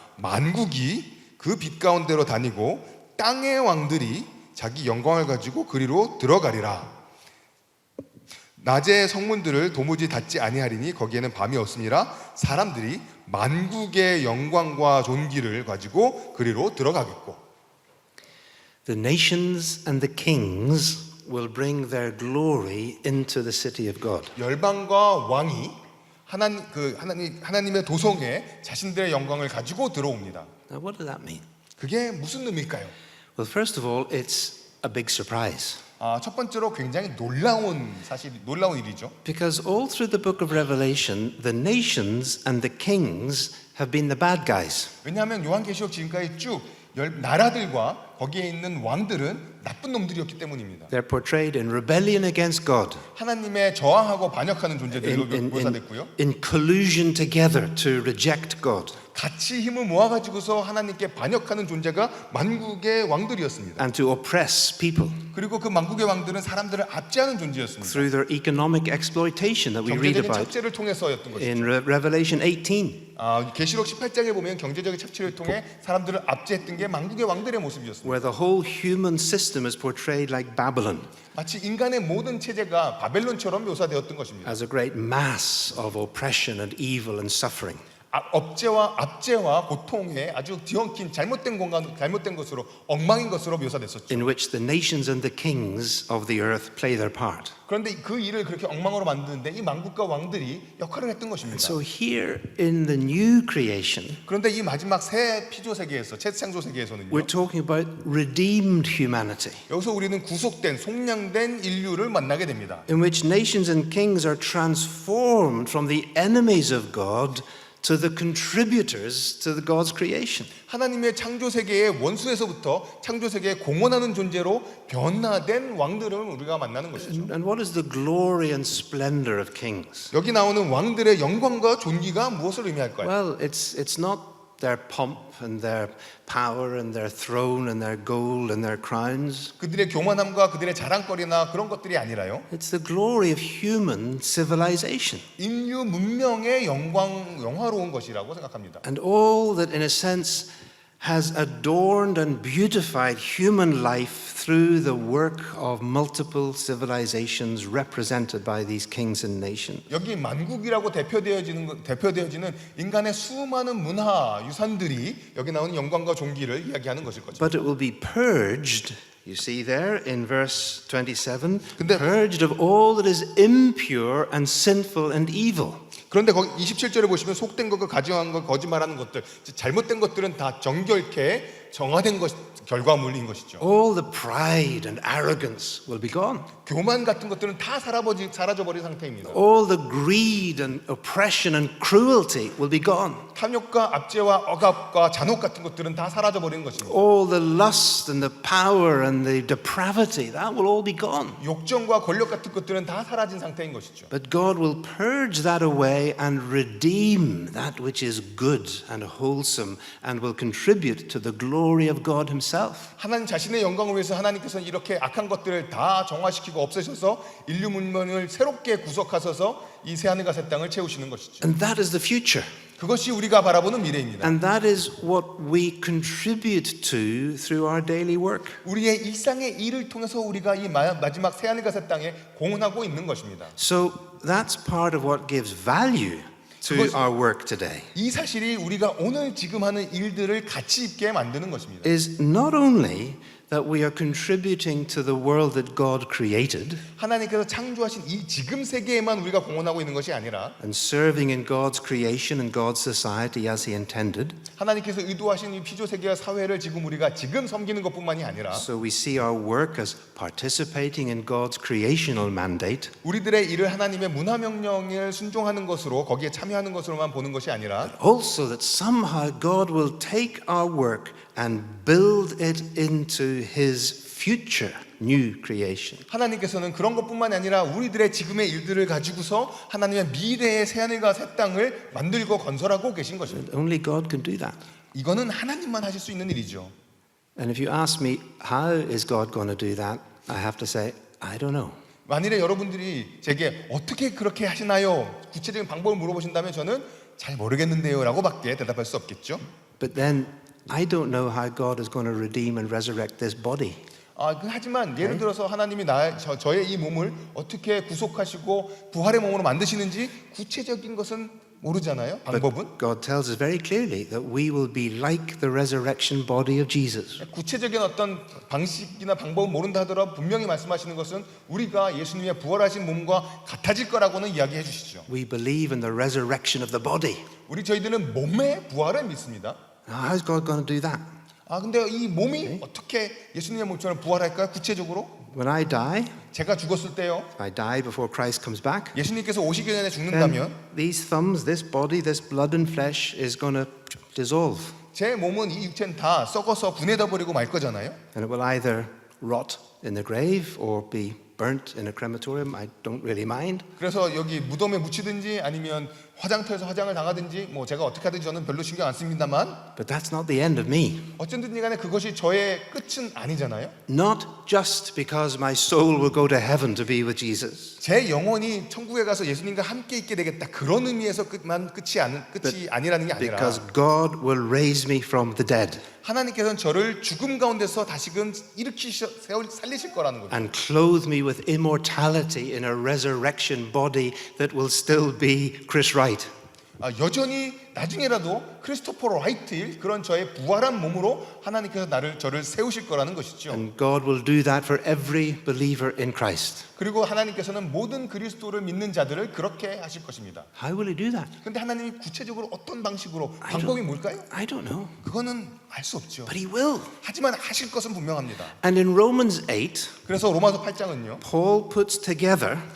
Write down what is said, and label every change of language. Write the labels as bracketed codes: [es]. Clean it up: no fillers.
[ko] 만국이 그 빛 가운데로 다니고 땅의 왕들이 자기 영광을 가지고 그리로 들어가리라. 낮의 성문들을 도무지 닫지 아니하리니 거기에는 밤이 없음이라. 사람들이 만국의 영광과 존귀를 가지고 그리로 들어가겠고. [en] The nations and the kings will bring their glory into the city of God. [ko] 열방과 왕이 하나님의 도성에 자신들의 영광을 가지고 들어옵니다. [en] Now, what does that mean? [ko] 그게 무슨 의미일까요? [en] Well, first of all, it's a big surprise. [ko] 첫 번째로 굉장히 놀라운 일이죠. [en] Because all through the book of Revelation, the nations and the kings have been the bad guys. [ko] 왜냐하면 요한계시록 지금까지 쭉 나라들과 거기에 있는 왕들은 나쁜 놈들이었기 때문입니다. [en] They're portrayed in rebellion against God, [ko] 하나님의 저항하고 반역하는 존재들로 묘사됐고요. [en] in collusion together to reject God, [ko] 같이 힘을 모아가지고서 하나님께 반역하는 존재가 만국의 왕들이었습니다. [en] and to oppress people [ko] 그리고 그 만국의 왕들은 사람들을 압제하는 존재였습니다. [en] through their economic exploitation that we read [ko] 경제적인 [en] about [ko] 착취를 통해서였던 것이죠. [en] in Revelation 18, [ko] 계시록 18장에 보면 경제적인 착취를 통해 사람들을 압제했던 게 만국의 왕들의 모습이었습니다. [en] where the whole human system is portrayed like Babylon, [ko] 마치 인간의 모든 체제가 바벨론처럼 묘사되었던 것입니다. [en] as a great mass of oppression and evil and suffering. [ko] 압제와 고통에 아주 뒤엉킨 잘못된 것으로 엉망인 것으로 묘사됐었죠. [en] In which the nations and the kings of the earth play their part. [ko] 그런데 그 일을 그렇게 엉망으로 만드는데 이 만국과 왕들이 역할을 했던 것입니다. [en] So here in the new creation, [ko] 그런데 이 마지막 새 피조 세계에서 새 창조 세계에서는요. [en] we're talking about redeemed humanity, [ko] 여기서 우리는 구속된 속량된 인류를 만나게 됩니다. [en] in which nations and kings are transformed from the enemies of God to the contributors to the God's creation. [ko] 하나님의 창조 세계의 원수에서부터 창조 세계에 공헌하는 존재로 변화된 왕들을 우리가 만나는 것이죠. [en] And what is the glory and splendor of kings? [ko] 여기 나오는 왕들의 영광과 존귀가 무엇을 의미할까요? [en] Well, it's not their pomp and their power and their throne and their gold and their crowns. [ko] 그들의 교만함과 그들의 자랑거리나 그런 것들이 아니라요. [en] It's the glory of human civilization. [ko] 인류 문명의 영화로운 것이라고 생각합니다. [en] And all that in a sense has adorned and beautified human life through the work of multiple civilizations represented by these kings and nations. [ko] 여기 만국이라고 대표되어지는 인간의 수많은 문화 유산들이 여기 나오는 영광과 존귀를 이야기하는 것일 거죠. [en] But it will be purged, you see there in verse 27, [ko] 근데- [en] purged of all that is impure and sinful and evil. [ko] 그런데 거기 27절에 보시면 속된 것과 가증한 것, 거짓말하는 것들, 즉 잘못된 것들은 다 정결케 정화된 결과물인 것이죠. [en] All the pride and arrogance will be gone. [ko] 교만 같은 것들은 다 사라져버린 상태입니다. [en] All the greed and oppression and cruelty will be gone. [ko] 탐욕과 압제와 억압과 잔혹 같은 것들은 다 사라져버린 것입니다. [en] All the lust and the power and the depravity, that will all be gone. [ko] 욕정과 권력 같은 것들은 다 사라진 상태인 것이죠. [en] But God will purge that away and redeem that which is good and wholesome and will contribute to the glory of God Himself. [ko] 하나님 자신의 영광을 위해서 하나님께서는 이렇게 악한 것들을 다 정화시키고 없애셔서 인류 문명을 새롭게 구속하셔서 이 새하늘과 새 땅을 채우시는 것이죠. [en] And that is the future. [ko] 그것이 우리가 바라보는 미래입니다. [en] And that is what we contribute to through our daily work. [ko] 우리의 일상의 일을 통해서 우리가 이 마지막 새하늘과 새 땅에 공헌하고 있는 것입니다. [en] So that's part of what gives value to our work today. [ko] 이 사실이 우리가 오늘 지금 하는 일들을 가치 있게 만드는 것입니다. [en] Is not only that we are contributing to the world that God created [ko] 하나님께서 창조하신 이 지금 세계에만 우리가 공헌하고 있는 것이 아니라 [en] and serving in God's creation and God's society as He intended. [ko] 하나님께서 의도하신 이 피조 세계와 사회를 우리가 지금 섬기는 것뿐만이 아니라 [en] So we see our work as participating in God's creational mandate, [ko] 우리들의 일을 하나님의 문화 명령을 순종하는 것으로 거기에 참여하는 것으로만 보는 것이 아니라 [en] also that somehow God will take our work and build it into His future new creation. [ko] 하나님께서는 그런 것뿐만이 아니라 우리들의 지금의 일들을 가지고서 하나님의 미래의 새하늘과 새 땅을 만들고 건설하고 계신 것입니다. [en] Only God can do that. [ko] 이거는 하나님만 하실 수 있는 일이죠. [en] And if you ask me, how is God going to do that? I have to say, I don't know. [ko] 만일에 여러분들이 제게 어떻게 그렇게 하시나요? 구체적인 방법을 물어보신다면 저는 잘 모르겠는데요 라고 밖에 대답할 수 없겠죠. [en] But then I don't know how God is going to redeem and resurrect this body. [ko] 하지만 예를 들어서 하나님이 저의 이 몸을 어떻게 구속하시고 부활의 몸으로 만드시는지 구체적인 것은 모르잖아요. 방법은. [en] God tells us very clearly that we will be like the resurrection body of Jesus. [ko] 구체적인 어떤 방식이나 방법은 모른다 하더라도 분명히 말씀하시는 것은 우리가 예수님의 부활하신 몸과 같아질 거라고는 이야기해 주시죠. [en] We believe in the resurrection of the body. [ko] 저희들은 몸의 부활을 믿습니다. [en] Now, how's God going to do that? [ko] 근데 이 몸이 어떻게 예수님의 몸처럼 부활할까요? 구체적으로 [en] When I die, [ko] 제가 죽었을 때요. [en] if I die before Christ comes back, [ko] 예수님께서 오시기 전에 [en] then [ko] 죽는다면 [en] these thumbs, this body, this blood and flesh is going to dissolve. [ko] 제 몸은 이 육체는 다 썩어서 분해돼 버리고 말 거잖아요. [en] And it will either rot in the grave or be burnt in a crematorium. I don't really mind. [ko] 그래서 여기 무덤에 묻히든지 아니면 화장터에서 화장을 당하든지 뭐 제가 어떻게 하든지 저는 별로 신경 안 씁니다만 [en] But that's not the end of me. [ko] 어쨌든지 간에 그것이 저의 끝은 아니잖아요. [en] Not just because my soul will go to heaven to be with Jesus, [ko] 제 영혼이 천국에 가서 예수님과 함께 있게 되겠다. 그런 의미에서 끝이 아니라는 게 아니라 [en] because God will raise me from the dead [ko] 하나님께서는 저를 죽음 가운데서 다시금 살리실 거라는 거죠. [en] and clothe me with immortality in a resurrection body that will still be Chris Wright. [ko] 여전히 나중에라도 크리스토퍼 라이트일 그런 저의 부활한 몸으로 하나님께서 저를 세우실 거라는 것이죠. [en] And God will do that for every believer in Christ. [ko] 그리고 하나님께서는 모든 그리스도를 믿는 자들을 그렇게 하실 것입니다. [en] How will He do that? [ko] 그런데 하나님이 구체적으로 어떤 방식으로 방법이 뭘까요? [en] I don't know. [ko] 그거는 알 수 없죠. [en] But He will. [ko] 하지만 하실 것은 분명합니다. [en] And in Romans 8, [ko] 그래서 로마서 8장은요. [en] Paul puts together